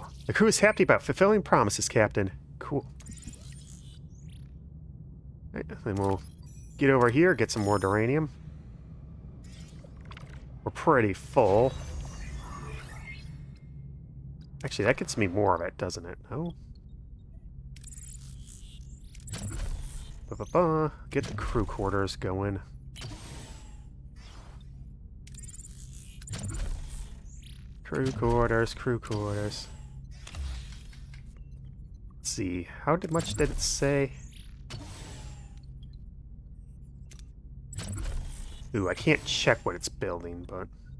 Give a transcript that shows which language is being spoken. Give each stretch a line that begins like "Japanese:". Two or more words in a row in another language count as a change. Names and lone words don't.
English: The crew is happy about fulfilling promises, Captain. Cool. Right, then we'll get over here, get some more duranium. We're pretty full. Actually, that gets me more of it, doesn't it? Oh. Ba-ba-ba. Get the crew quarters going. Crew quarters, crew quarters. Let's see. How much did it say? Ooh, I can't check what it's building, but...